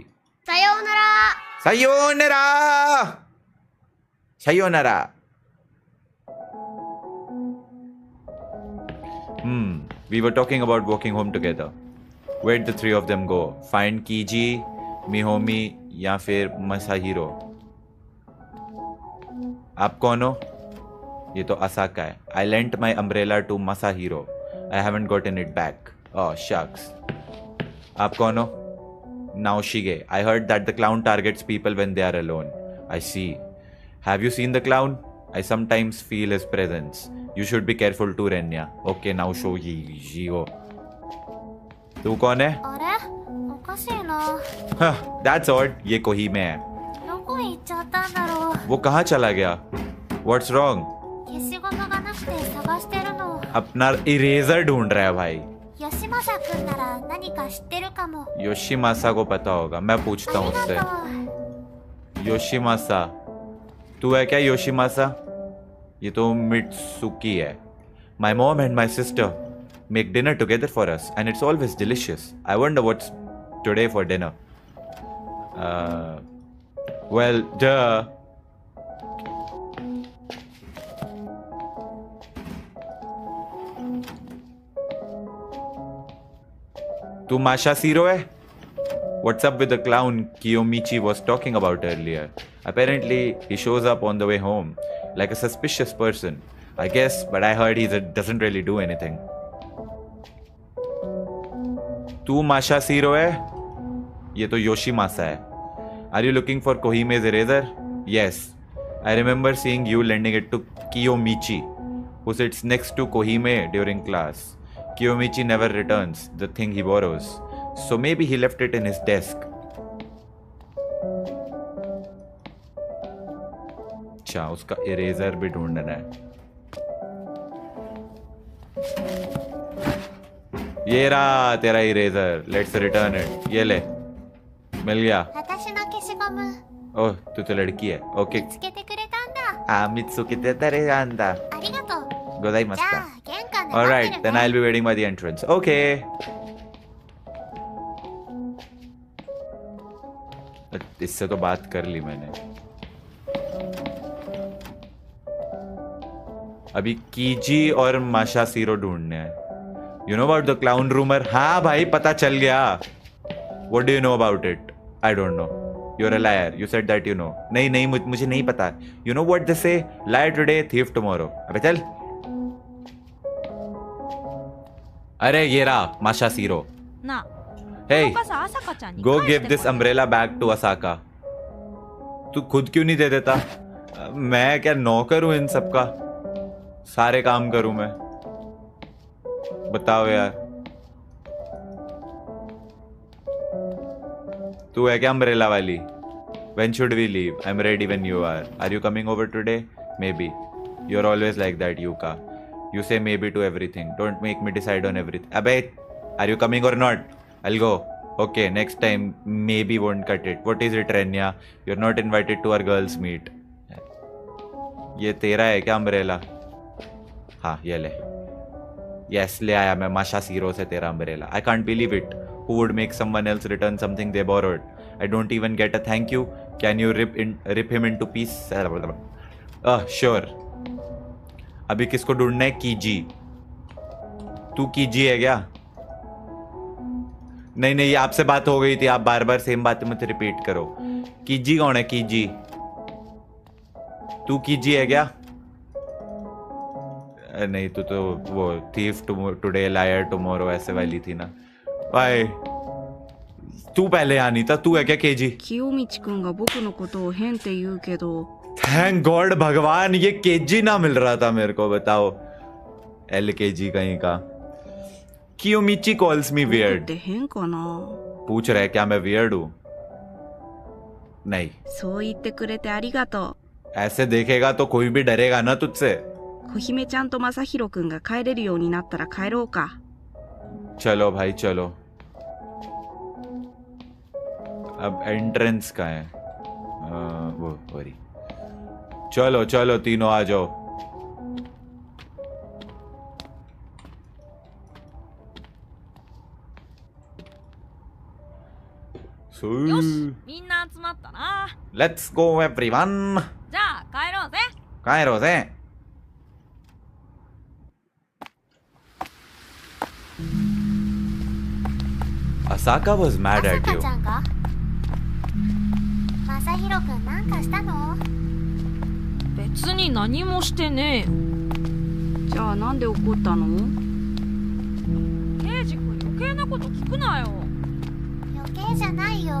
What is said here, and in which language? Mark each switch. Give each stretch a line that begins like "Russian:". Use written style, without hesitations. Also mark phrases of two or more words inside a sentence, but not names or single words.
Japanese: Sayonara! さようなら！ さようなら!
English: We were talking about walking home together. Where'd the 3 of them go? Find Kiji, Mihomi
Hindi: या फिर
English: Masahiro?
Hindi: आप कौन हो? ये तो असाका है.
English: I lent my umbrella to Masahiro. I haven't gotten it back. Oh shucks.
Hindi: आप कौन हो?
English: Naoshige. I heard that the clown targets people when they are alone. I see. Have you seen the clown? I sometimes feel his presence. You should be careful too, Renya. Okay, now show Jigo.
Hindi: तू कौन है? अरे, ओकाशीना.
English: That's odd.
Hindi: ये कोहिमे है.
Japanese: どこ行っちゃったんだろう.
Hindi: वो कहाँ चला गया?
English: What's wrong?
Japanese: 消しゴムがなくて探してるの.
Hindi: अपना इरेजर ढूंढ रहा है भाई।
Japanese: 吉正くんなら何か知ってるかも。
Hindi: योशिमासा को पता होगा, मैं पूछता हूँ
Japanese: あり
Hindi: उससे।
Japanese: がとう。
Hindi: योशिमासा, तू है क्या योशिमासा? ये तो मित्सुकी है।
English: My mom and my sister make dinner together for us and it's always delicious. I wonder what's today for dinner. Well, duh.
Hindi: तू माशा सीरो है?
English: What's up with the clown Kiyomichi was talking about earlier? Apparently, he shows up on the way home like a suspicious person. I guess, but I heard he doesn't really do anything.
Hindi: तू माशा सीरो है? ये तो योशिमासा है.
English: Are you looking for Kohime's eraser? Yes. I remember seeing you lending it to Kiyomichi, who sits next to Kohime during class. Kiyomichi never returns the thing he borrows, so maybe he left it in his desk.
Hindi: अच्छा, उसका इरेजर भी ढूंढना है. ये रहा तेरा इरेजर.
English: Let's return it.
Hindi: ये ले, मिल गया.
Japanese: 私の消しゴム
Hindi: ओह, तू तो लड़की है. ओके.
Japanese: つけてくれたんだ。 Ah, Mitsuki te anda. ありがとう。 じゃ Gozaimashita. あ玄関で待
English: Alright,
Japanese: ってる
English: then
Japanese: ね。
English: I'll be waiting by the entrance.
Hindi: Okay. इससे तो बात कर ली मैंने. अभी कीजी और माशा सीरो ढूंढने हैं.
English: You know about the clown rumor?
Hindi: हाँ भाई, पता चल गया.
English: What do you know about it? I don't know. You're a liar. You said that you know.
Hindi: नहीं नहीं, मुझे नहीं पता.
English: You know what they say? Lie today, thief tomorrow.
Hindi: अबे चल. अरे ये रहा माशा सीरो.
Japanese: な
English: Hey,
Japanese: あ、さ朝香ちゃんに
English: go
Japanese: 返して
English: give this
Japanese: これ
English: umbrella back to Asaka.
Hindi: तू खुद क्यों नहीं दे देता? मैं क्या नौकर हूं इन सबका? सारे काम करूं मैं? बताओ यार. तू है क्या अम्ब्रेला वाली?
English: When should we leave? I'm ready when you are. Are you coming over today? Maybe. You're always like that, Yuka. You say maybe to everything. Don't make me decide on everything. Abey, are you coming or not? I'll go. Okay, next time maybe won't cut it. What is it, Renya? You're not invited to our girls' meet.
Hindi: ये तेरा है क्या अम्ब्रेला? हाँ, ये ले. Yes, ले आया मैं माशा सीरो से तेरा अम्ब्रेला.
English: I can't believe it. Who would make someone else return something they borrowed? I don't even get a thank you. Can you rip him into pieces? Sure.
Hindi: अभी किसको ढूंढना है? कीजी. तू कीजी है क्या? नहीं नहीं, आपसे बात हो गई थी. आप बार बार सेम बातें मत रिपीट करो. कीजी कौन है? कीजी. तू कीजी है क्या? नहीं, तू तो वो
English: thief today liar tomorrow
Hindi: ऐसे वाली थी ना. भाई तू पहले आनी था. तू है क्या केजी?
Japanese: 清道くんが僕のことを変って言うけど
English: thank God
Hindi: भगवान, ये केजी ना मिल रहा था मेरे को. बताओ, LKG कहीं का. कियोमिची
English: calls me
Japanese: 僕っ
English: वियर्ड.
Japanese: て変かな
Hindi: पूछ रहा है क्या मैं वियर्ड हूं? नहीं.
Japanese: そう言ってくれてありがと
Hindi: ऐसे देखेगा तो कोई भी डरेगा ना तुझसे.
Japanese: う小姫ちゃんと正宏くんが帰れるようになったら帰ろうか
Hindi: चलो भाई चलो. अब एंट्रेंस का है. वो सॉरी. चलो चलो तीनों आ जाओ.
Japanese: よし、みんな集まったな。
English: Let's go everyone.
Japanese: じゃあ帰ろうぜ。帰ろうぜ.
English: Asaka was mad
Japanese: 朝
English: at
Japanese: 香
English: you.
Japanese: ちゃんが正宏くんなんかしたの？別に何もしてねえよ。じゃあなんで怒ったのケイジ君余計なこと聞くなよ。余計じゃないよ。